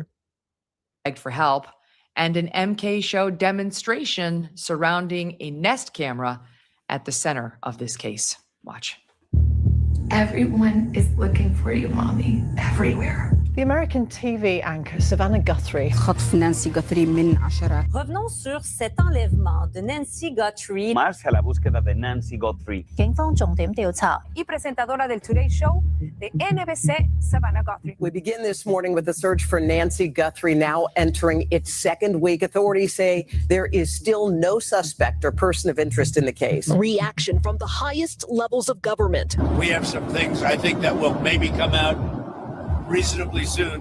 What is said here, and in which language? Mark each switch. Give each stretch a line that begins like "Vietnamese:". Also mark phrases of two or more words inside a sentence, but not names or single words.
English: Begged for help, and an MK show demonstration surrounding a Nest camera at the center of this case. Watch. Everyone is looking for you, Mommy, everywhere. The American TV anchor Savannah Guthrie.
Arabic: خطف نانسي غوثري من 10.
French: Revenons sur cet enlèvement de Nancy Guthrie.
Spanish: Marcha a la búsqueda de Nancy Guthrie.
Chinese: 警方重點調查
Spanish: Y presentadora del Today Show de NBC, Savannah Guthrie.
English: We begin this morning with the search for Nancy Guthrie, now entering its second week. Authorities say there is still no suspect or person of interest in the case. Reaction from the highest levels of government. We have some things I think that will maybe come out reasonably soon.